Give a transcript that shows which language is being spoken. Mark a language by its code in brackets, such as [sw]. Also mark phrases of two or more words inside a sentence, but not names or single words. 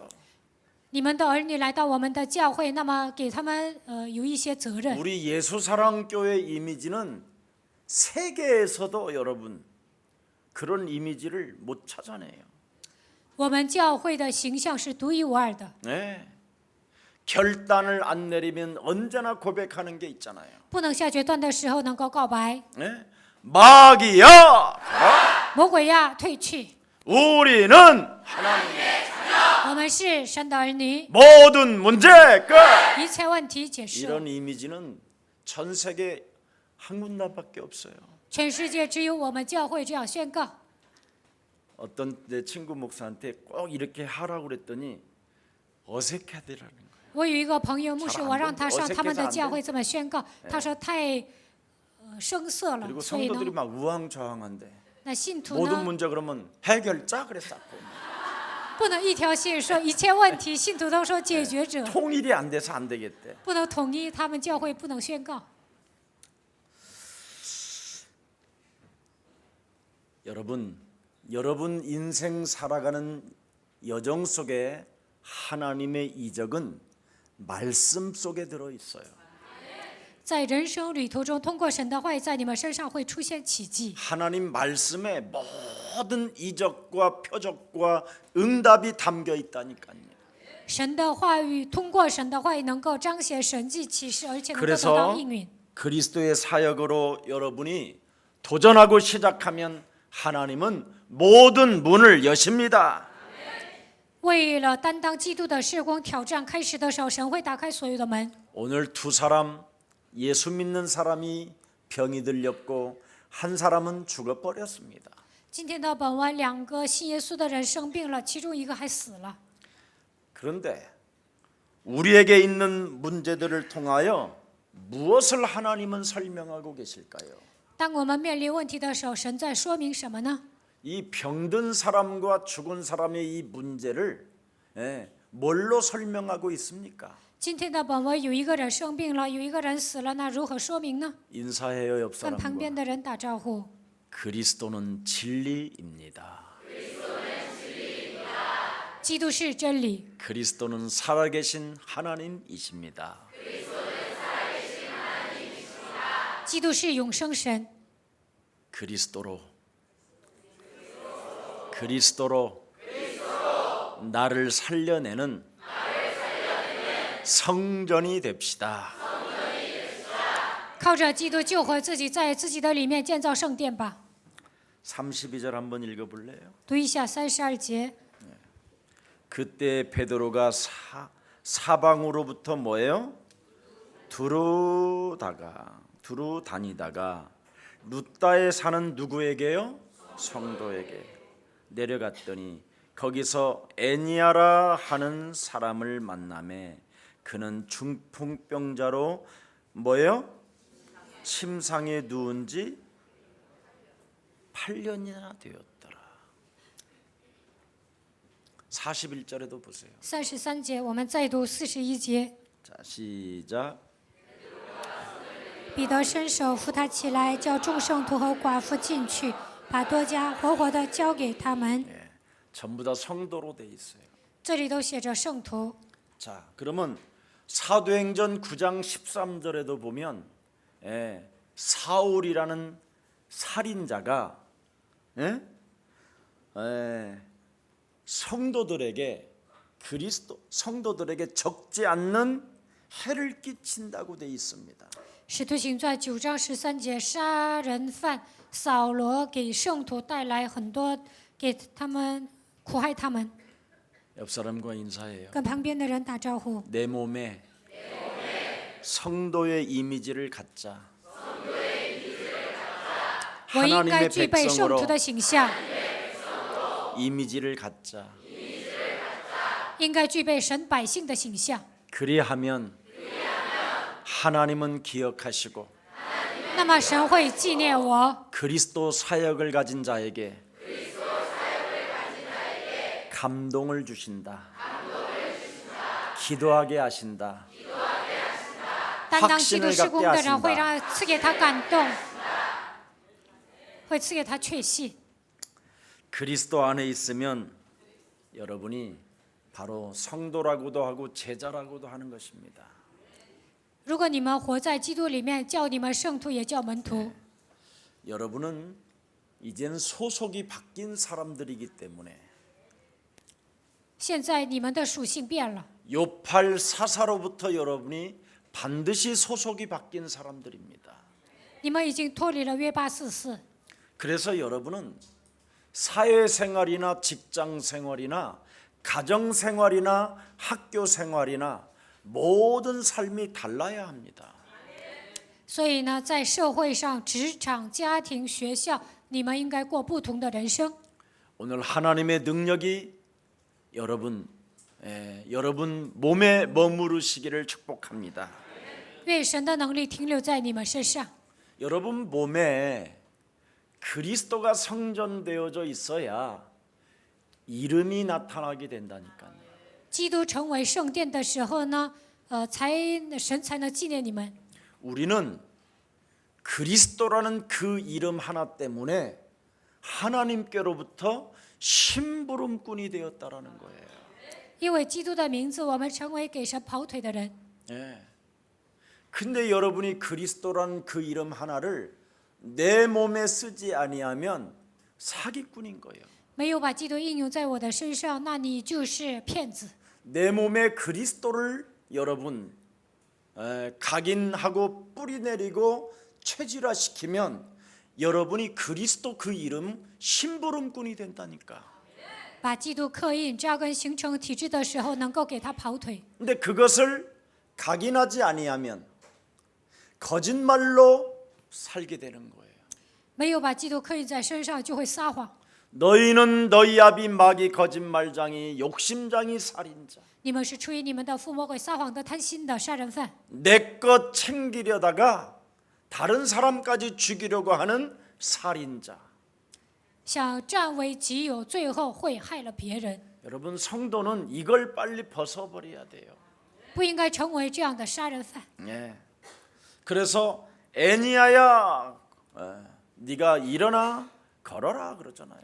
[zh] 你们的儿女来到我们的教会，那么给他们有一些责任。 [ko] 우리 예수사랑교회 이미지는 세계에서도 여러분 그런 이미지를 못 찾아내요. [zh] 我们教会的形象是独一無二的， [ko] 네. 결단을 안 내리면 언제나 고백하는 게 있잖아요. [zh] 不能下决断的时候能够告白。 [ko] 네. 마귀야, [zh] 魔鬼呀，退去！ [ko] 우리는 하나님의 [zh] 我们是神的儿女， [ko] 모든 문제 끝. [zh] 一切问题结束。 [ko] 이런 이미지는 전 세계 한 군데밖에 없어요. [zh] 全世界只有我们教会这样宣告。 [ko] 어떤 내 친구 목사한테 꼭 이렇게 하라고 그랬더니 어색하더라는 거예요. [zh] 我有一个朋友牧师， [ko] 잘안 [zh] 我让他上 [ko] 어색해서 [zh] 他们的 [ko] 안 [zh] 教会这么宣告，他说太生涩了， [ko] 그리고 [zh] 所以 [ko] 성도들이 [zh] 呢， [ko] 막 우왕좌왕한데 [zh] 那信徒 [ko] 모든 [zh] 呢 [ko] 문제 그러면 해결자 그랬었고 [zh] 不能一条心说一切问题，信徒都说解决者， [ko] 통일이 안 돼서 안 되겠대. [zh] 不能统一，他们教会不能宣告。 [ko] 여러분 인생 살아가는 여정 속에 하나님의 이적은 말씀 속에 들어 있어요. [zh] 在人生旅途中，通过神的话语，在你们身上会出现奇迹。 [ko] 하나님 말씀에 모든 이적과 표적과 응답이 담겨 있다니까요. [zh] 神的话语，通过神的话语能够彰显神迹奇事，而且能够得 [ko] 그래서 [zh] 到应允。 [ko] 그리스도의 사역으로 여러분이 도전하고 시작하면 하나님은 모든 문을 여십니다. [zh] 为了担当基督的事工挑战开始的时候，神会打开所有的门。 [ko] 오늘 두 사람 예수 믿는 사람이 병이 들렸고 한 사람은 죽어버렸습니다. [zh] 今天的本文，两个信耶稣的人生病了，其中一个还死了。 [ko] 그런데 우리에게 있는 문제들을 통하여 무엇을 하나님은 설명하고 계실까요? [zh] 当我们面临问题的时候，神在说明什么呢？ [ko] 이 병든 사람과 죽은 사람의 이 문제를 뭘로 설명하고 있습니까? [zh] 今天的本文有一个人生病了，有一个人死了，那如何说明呢？ [ko] 인사해요 옆 [zh] 跟旁边 [ko] 사람과. [zh] 的人打招呼。 [ko] 그리스도는 진리입니다. [zh] 基督是真理， [ko] 그리스도는 살아계신 하나님이십니다. [zh] 基督是永生神， [ko] 그리스도로 나를 살려내는 성전이 됩시다. [zh] 靠着基督救活自己，在自己的里面建造圣殿吧。 [ko] 32절 한번 읽어볼래요? [zh] 读一下32节。 [ko] 그때 베드로가 사방으로부터 뭐예요? 두루 다니다가 루다에 사는 누구에게요? 성도에게 내려갔더니 거기서 애니아라 하는 사람을 만나매 그는 중풍병자로 뭐예요? 침상에 누운 지 8년이나 되었더라. 41절에도 보세요. [zh] 33 节，我们再读41节。 [ko] 자, 시작. [zh] 彼得伸手扶他起来，叫众圣徒和寡妇进去，把多加活活的交给他们。 [ko] 전부 다 성도로 돼 있어요. [zh] 这里都写着圣徒。 [ko] 자, 그러면 사도행전 9장 13절에도 보면 사울이라는 살인자가 성도들에게 성도들에게 적지 않는 해를 끼친다고 돼 있습니다. [zh] 使徒行传9章13节，杀人犯扫罗给圣徒带来很多，给他们苦害他们。 [ko] 옆 사람과 인사해요. [zh] 跟旁边的人打招呼。 [ko] 내 몸에 성도의 이미지를 갖자. [zh] 我应该 [ko] 하나님의 [zh] 具备圣徒 [ko] 백성으로 [zh] 的形象， [ko] 이미지를 갖자. [zh] 应该具备神百姓的形象。 [ko] 그리하면 하나님은 기억하시고 [zh] 那么神会纪念我， [ko] 그리스도 사역을 가진 자에게 감동을 주신다. 기도하게 하신다. [zh] 担当基督事工的人会让赐给他感动，会赐给他确信。 [ko] 그리스도 안에 있으면 여러분이 바로 성도라고도 하고 제자라고도 하는 것입니다. [zh] 如果你们活在基督里面，叫你们圣徒，也叫门徒。 [ko] 여러분은 이제는 소속이 바뀐 사람들이기 때문에 [zh] 现在你们的属性变了， [ko] 요팔 사사로부터 여러분이 반드시 소속이 바뀐 사람들입니다. [zh] 你们已经脱离了约巴四世。 [ko] 그래서 여러분은 사회생활이나 직장생활이나 가정생활이나 학교생활이나 모든 삶이 달라야 합니다. [zh] 所以呢，在社会上、职场、家庭、学校，你们应该过不同的人生。 [ko] 오늘 하나님의 능력이 여러분 몸에 머무르시기를 축복합니다. [zh] 愿神的能力停留在你们身上。 [ko] 여러분 몸에 그리스도가 성전되어져 있어야 이름이 나타나게 된다니까요. [zh] 基督成为圣殿的时候呢，神才能纪念你们。 [ko] 우리는 그리스도라는 그 이름 하나 때문에 하나님께로부터 심부름꾼이 되었다라는 거예요. [zh] 因为基督的名字，我们成为给神跑腿的人。 [ko] 예. 근데 여러분이 그리스도라는 그 이름 하나를 내 몸에 쓰지 아니하면 사기꾼인 거예요. [zh] 没有把基督应用在我的身上，那你就是骗子。 [ko] 내 몸에 그리스도를 여러분 각인하고 뿌리내리고 체질화시키면 여러분이 그리스도 그 이름 심부름꾼이 된다니까. [zh] 把基督刻印扎根形成体制的时候，能够给他跑腿。 [ko] 근데 그것을 각인하지 아니하면 거짓말로 살게 되는 거예요. [zh] 没有把基督刻印在身上，就会撒谎。 [ko] 너희는 너희 아비 마귀 거짓말장이 욕심장이 살인자. [zh] 你们是出于你们的父魔鬼撒谎的贪心的杀人犯， [ko] 내 것 챙기려다가 다른 사람까지 죽이려고 하는 살인자. [zh] 想占为己有，最后会害了别人。 [ko] 여러분 성도는 이걸 빨리 벗어버려야 돼요. [zh] 不应该成为这样的杀人犯。 [ko] 예. 그래서 애니야야, 네가 일어나 걸어라 그러잖아요.